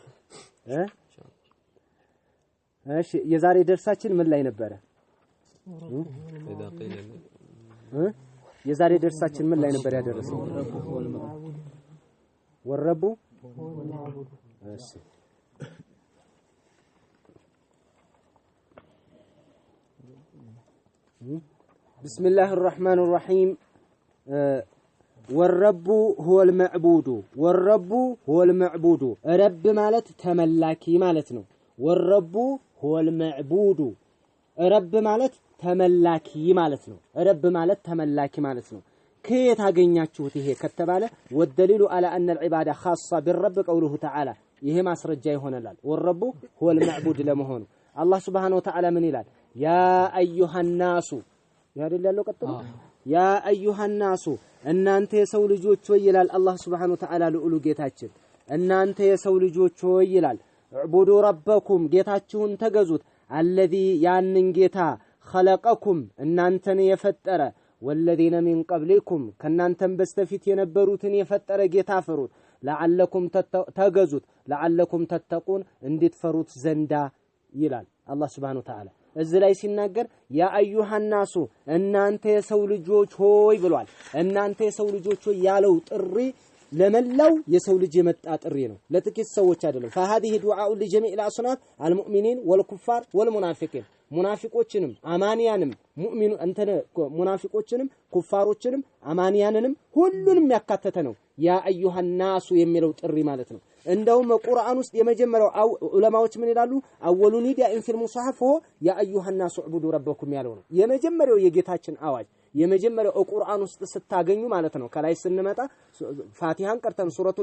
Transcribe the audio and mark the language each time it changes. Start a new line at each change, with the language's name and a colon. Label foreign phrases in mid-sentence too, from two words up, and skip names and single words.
Amharic: እሺ የዛሬ ደርሳችን ምን ላይ ነበረ የዛሬ ደርሳችን ምን ላይ ነበር ያደረሰው ወረቡ እሺ
Arabic: بسم الله الرحمن الرحيم والرب هو المعبود والرب هو المعبود رب
Amharic: ማለት ተመላኪ ማለት ነው
Arabic: والرب هو المعبود
Amharic: ረብ ማለት ተመላኪ ማለት ነው። ረብ ማለት ተመላኪ ማለት ነው። ከየት አገኛችሁት ይሄ ከተባለ
Arabic: والدليل على أن العباده خاصه بالرب قوله تعالى
Amharic: ይሄ ማስረጃ ይሆነላል።
Arabic: والرب هو المعبود
Amharic: ለመሆኑ አላህ
Arabic: سبحانه وتعالى
Amharic: ምን ይላል?
Arabic: يا أيها الناس
Amharic: ያደል ያለው ቀጥሎ
Arabic: يا أيها الناس
Amharic: እናንተ የሰው ልጆች ሆይ ይላል አላህ
Arabic: سبحانه وتعالى
Amharic: ልዑሉ ጌታችን እናንተ የሰው ልጆች ሆይ ይላል
Arabic: اعبدوا ربكم
Amharic: ጌታችሁን ተገዙት አለዚ ያንን ጌታ خلقكم እናንተን የፈጠረ
Arabic: والذين من قبلكم
Amharic: ከናንተም በስተፊት የነበሩትን የፈጠረ ጌታ ፈሩት لعلكم ተገዙት
Arabic: لعلكم تتقون
Amharic: እንድትፈሩት ዘንዳ ይላል አላህ
Arabic: سبحانه وتعالى
Amharic: እዚህ ላይ ሲናገር
Arabic: يا أيها الناس
Amharic: እናንተ የሰው ልጆች ሆይ ብሏል እናንተ የሰው ልጆች ሆይ ያለው ጥሪ ለመላው የሰው ልጅ የመጣ ጥሪ ነው ለጥቂት ሰዎች አይደለም
Arabic: فهذه دعاء لجميع الاصناف المؤمنين والكفار والمنافقين
Amharic: ሙናፊቆችንም አማንያንም ሙእሚኑ እንተነ ሙናፊቆችንም ኩፋሮችንም አማንያንንም ሁሉንም ያካተተ ነው
Arabic: يا أيها الناس
Amharic: የሚለው ጥሪ ማለት ነው እንደውም ቁርአን ውስጥ የመጀመሪያው ዑለማዎች ምን ይላሉ
Arabic: أول نداء في المصحف يا أيها الناس اعبدوا ربكم
Amharic: ያለው ነው የመጀመሪያው የጌታችን አዋጅ የመጀመሪያው ቁርአን ውስጥ ስታገኙ ማለት ነው ከላይ ስንመጣ ፋቲሃን ቀርተን ሱረቱል